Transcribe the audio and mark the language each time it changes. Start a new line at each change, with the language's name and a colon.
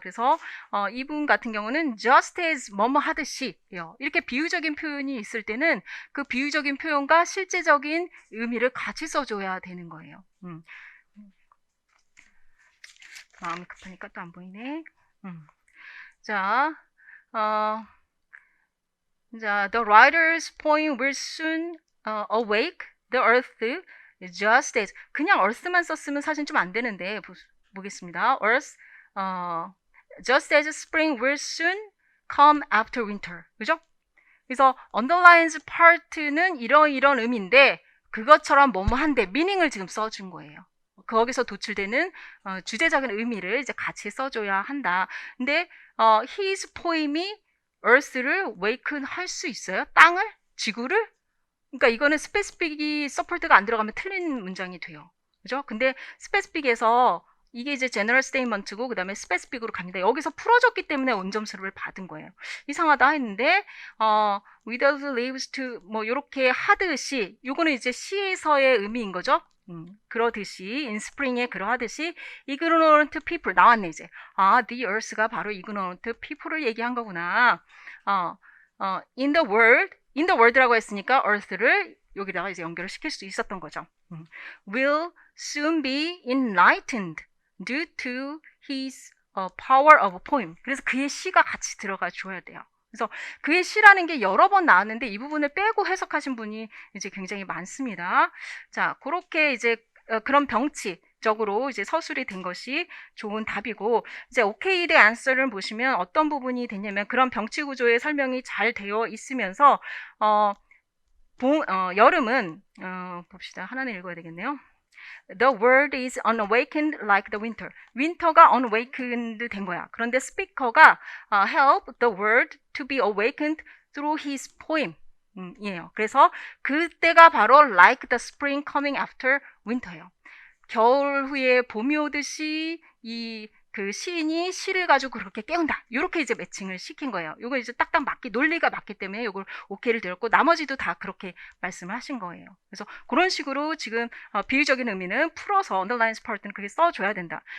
Korean: 그래서 이분 같은 경우는
English: just as
Korean: 뭐뭐 하듯이 이렇게 비유적인 표현이 있을 때는 그 비유적인 표현과 실제적인 의미를 같이 써줘야 되는 거예요. 마음이 급하니까 또 안 보이네.
English: 자, the writer's point will soon awake the earth just as
Korean: 그냥 earth만 썼으면 사실 좀 안 되는데 보겠습니다.
English: earth just as spring will soon come after winter. 그죠?
Korean: 그래서 underlines part는 이런 의미인데 그것처럼 뭐뭐한데 meaning을 지금 써준 거예요. 거기서 도출되는 주제적인 의미를 이제 같이 써줘야 한다. 근데
English: his poem
Korean: 이 earth를 waken 할 수 있어요? 땅을? 지구를? 그러니까 이거는 스페시픽이 서포트가 안 들어가면 틀린 문장이 돼요. 그죠? 근데 스페시픽에서 이게 이제 general statement고 그 다음에 specific으로 갑니다. 여기서 풀어줬기 때문에 온점수를 받은 거예요. 이상하다 했는데
English: without leaves to
Korean: 뭐 요렇게 하듯이 요거는 이제 시에서의 의미인 거죠. 그러듯이 in spring에 그러하듯이
English: ignorant people
Korean: 나왔네 이제. the earth가 바로 ignorant people을 얘기한 거구나.
English: in the world
Korean: 라고 했으니까 earth를 여기다가 이제 연결을 시킬 수 있었던 거죠.
English: will soon be enlightened due to his power of poem.
Korean: 그래서 그의 시가 같이 들어가 줘야 돼요. 그래서 그의 시라는 게 여러 번 나왔는데 이 부분을 빼고 해석하신 분이 이제 굉장히 많습니다. 자, 그렇게 이제 그런 병치적으로 이제 서술이 된 것이 좋은 답이고, 이제
English: OK the answer
Korean: 를 보시면 어떤 부분이 됐냐면 그런 병치 구조의 설명이 잘 되어 있으면서 여름은 봅시다. 하나는 읽어야 되겠네요.
English: The world is unawakened like the winter.
Korean: winter가 unawakened 된 거야. 그런데 스피커가
English: help the world to be awakened through his poem.
Korean: 이에요. 그래서 그때가 바로
English: like the spring coming after winter예요.
Korean: 겨울 후에 봄이 오듯이 그 시인이 시를 가지고 그렇게 깨운다. 이렇게 이제 매칭을 시킨 거예요. 이거 이제 딱딱 논리가 맞기 때문에 이걸 오케이를 드렸고, 나머지도 다 그렇게 말씀을 하신 거예요. 그래서 그런 식으로 지금 비유적인 의미는 풀어서 underlines part는 그렇게 써줘야 된다.